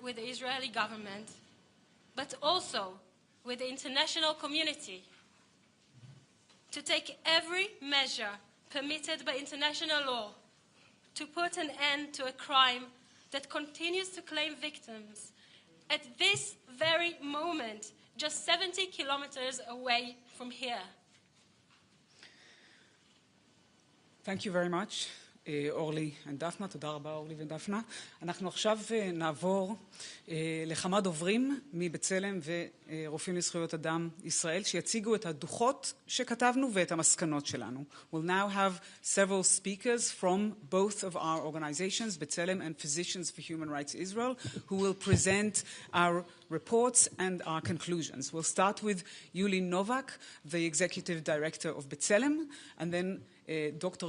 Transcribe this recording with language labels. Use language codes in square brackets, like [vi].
[en] Israeli government, but also with the international community to take every measure permitted by international law to put an end to a crime that continues to claim victims at this very moment, just 70 kilometers away from here. Thank you very much, אורלי ודפנה. [he] תודה רבה, אורלי ודפנה. אנחנו עכשיו נעבור לכמה דוברים מבצלם ורופאים לזכויות אדם ישראל, שיציגו את הדוחות שכתבנו ואת המסקנות שלנו. [en] We'll now have several speakers from both of our organizations, B'Tselem and Physicians for Human Rights Israel, who will present our reports and our conclusions. We'll start with Yuli Novak, the Executive Director of B'Tselem, and then Dr.